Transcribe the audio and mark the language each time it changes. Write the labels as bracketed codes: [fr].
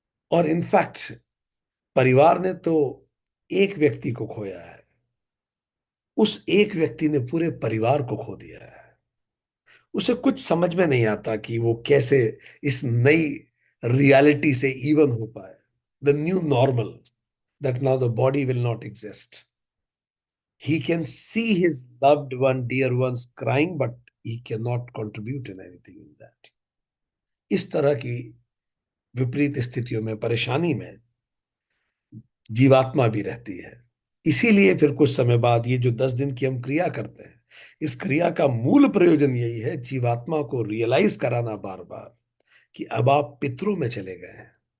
[hi] और इनफैक्ट परिवार ने तो एक व्यक्ति को खोया है, उस एक व्यक्ति ने पूरे परिवार को खो दिया है। उसे कुछ समझ में नहीं आता कि वो कैसे इस नई रियलिटी से इवन हो पाए। [en] The new normal, that now the body will not exist. He can see his loved one, dear ones crying, but he cannot contribute in anything in that. [hi] इस तरह की विपरीत स्थितियों में, परेशानी में जीवात्मा भी रहती है। इसीलिए फिर कुछ समय बाद ये जो 10 दिन की हम क्रिया करते हैं, इस क्रिया का मूल प्रयोजन यही है, जीवात्मा को रियलाइज कराना बार बार कि अब आप पितरों में चले गए हैं।